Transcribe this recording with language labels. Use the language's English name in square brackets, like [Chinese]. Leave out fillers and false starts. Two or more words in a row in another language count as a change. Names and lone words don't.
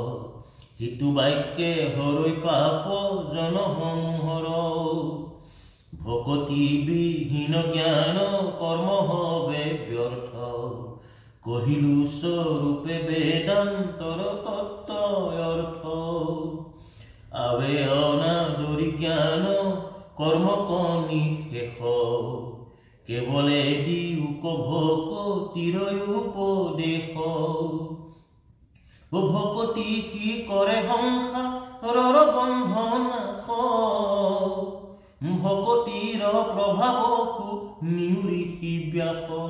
[Assamese] হিতু বাক্যে হৰই পাপ জন সমূহৰ ভকতি বিহীন জ্ঞান কর্ম হবে ব্যর্থ কহিলু স্বরূপে বেদান্তর তত্ত্ব অর্থ আবে অনাদরি জ্ঞান কর্ম নিশেষ কেবলে দিউক ভকতির উপদেশ ভকতি সি কৰে সংসাৰৰ বন্ধন ভকতিৰ প্ৰভাৱ নিউৰিষি ব্যাস